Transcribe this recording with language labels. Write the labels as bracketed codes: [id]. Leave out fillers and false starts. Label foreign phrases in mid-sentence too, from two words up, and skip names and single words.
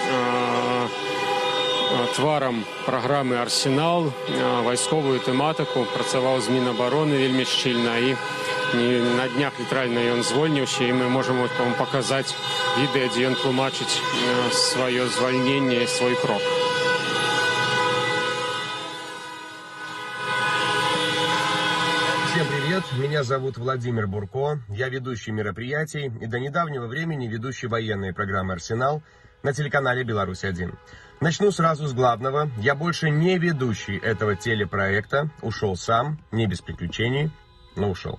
[be] тварам праграмы «Арсенал», вайсковую тэматыку, працаваў з Мінабароны вельмі шчыльна, і на днях літаральна ён звольніўся, і мы можам вам паказаць відэа, дзе ён тлумачыць сваё звальненне і свой крок. [ru] Всем привет, меня зовут Владимир Бурко, я ведущий мероприятий и до недавнего времени ведущий военной программы «Арсенал» на телеканале «Беларусь-1». Начну сразу с главного, я больше не ведущий этого телепроекта, ушел сам, не без приключений, но ушел.